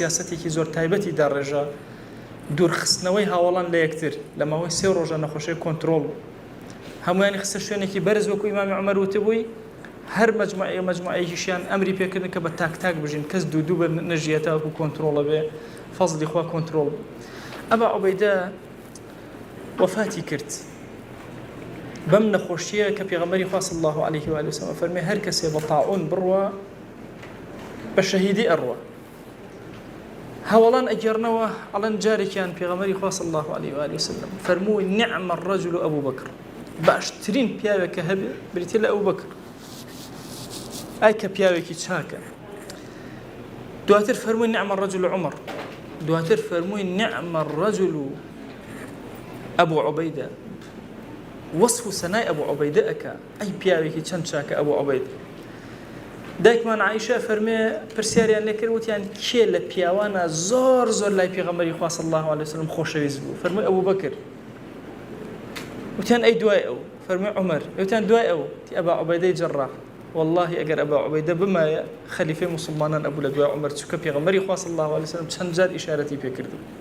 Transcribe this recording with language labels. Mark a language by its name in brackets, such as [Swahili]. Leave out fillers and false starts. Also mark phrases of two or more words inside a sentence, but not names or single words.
[Central Kurdish] سیاسەتێکی زۆر تایبەتی داڕێژە دوورخستنەوەی هاوڵان لە یەکتر لە ماوەی 3 ڕۆژە نەخۆشی کۆنتڕۆڵ هەمویانی خستە شوێنێکی بەرز وەکو ئیمامی عومەر وتبووی هەر مەجموعەیەکیشیان ئەمری پێکردن کە بە تاک بژین کەس دوو بە نەژیێتە وەکو کۆنتڕۆڵە بێ فەزلی خوا کۆنتڕۆڵ ئەبا عوبەیدە وەفاتی کرد بەم نەخۆشیە کە پێغەمبەری خوا [Arabic] صلی الله عليه و آله وسلم [Central Kurdish] فەرمێ هەر کەسێ بە تاعون بڕوە بە شەهیدی ئەڕوە هەوڵان ئەگەڕنەوە ئەڵەن جارێکیان پێغەمبەری خوا [Arabic] صلی الله عليه و آله وسلم [Central Kurdish] فەرمووی [Arabic] نعم الرجل [Central Kurdish] ئەبوو بەکر باشترین پیاوێکە هەبێ بریتێ لە ئەبوو بەکر ئای کە پیاوێکی چاکە دواتر فەرمووی [Arabic] نعم الرجل عمر [Central Kurdish] دواتر فەرمووی [Arabic] نعم الرجل [Central Kurdish] ئەبوو عوبەیدە وەصف و سەنای ئەبوو عوبەیدە ئەکا ئەی پیاوێکی چەند چاکە ئەبوو عوبەیدە دایکمان عایشە فەرمێ پرسیاریان لێ کرد وتیان کێ لە پیاوانە زۆر لای پێغەمبەری خوا [Arabic] صلی الله عليه وسلم [Central Kurdish] خۆشەویست بوو فەرمووی ئەبوو بەکر وتیان ئەی دوای ئەو فەرمووی عومەر وتیان دوای ئەو تی ئەبا عوبەیدەی جەڕاح والله ئەگەر ئەبا عوبەیدە بمایە خەلیفەی موسڵمانان ئەبوو لە دوای عومەر چونکە پێغەمبەری خوا [Arabic] صلی الله عليه وسلم [Central Kurdish] چەند جار ئیشارەتی پێکردو